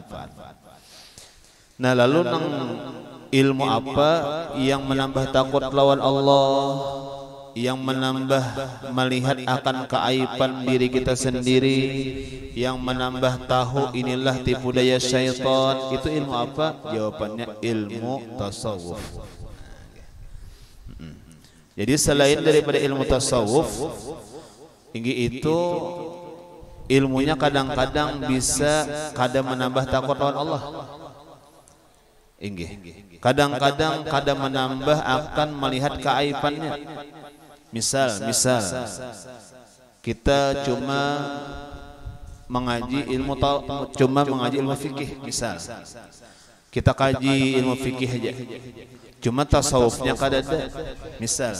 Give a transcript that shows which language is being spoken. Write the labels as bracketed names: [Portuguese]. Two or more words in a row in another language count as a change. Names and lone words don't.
[Indonesian] Nah, lalu nang ilmu apa yang menambah takut lawan Allah, yang menambah melihat akan keaiban diri kita sendiri, yang menambah tahu inilah tipu daya syaitan, itu ilmu apa? Jawabannya ilmu tasawuf. Jadi selain daripada ilmu tasawuf, itu ilmunya kadang-kadang bisa menambah takut lawan Allah. Kadang-kadang menambah akan melihat keaibannya. Misal kita cuma mengaji ilmu fikih, misal kita kaji ilmu fikih aja, cuma tasawufnya kadada, misal.